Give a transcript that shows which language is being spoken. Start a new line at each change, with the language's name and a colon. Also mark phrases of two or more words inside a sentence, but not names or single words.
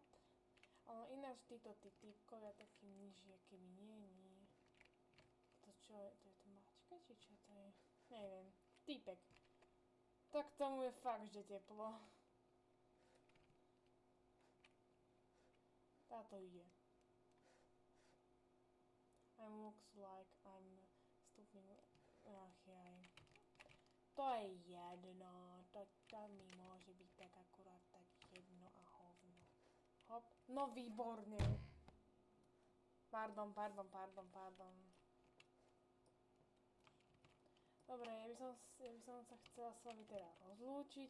Slovak: Ale ináč títo typkovia taký nižšie, keby nie. To čo je? To je to mačka, či čo to je? Neviem. Týpek. Tak tomu je fakt, že teplo. Táto ide.
English: Looks like I'm stupid.
Slovak: Ach jaj. To je jedno. To mi môže byť tak akurát tak jedno a hovno. Hop. No výborne. Pardon. Dobre, ja by som sa chcela s vami teda rozlúčiť.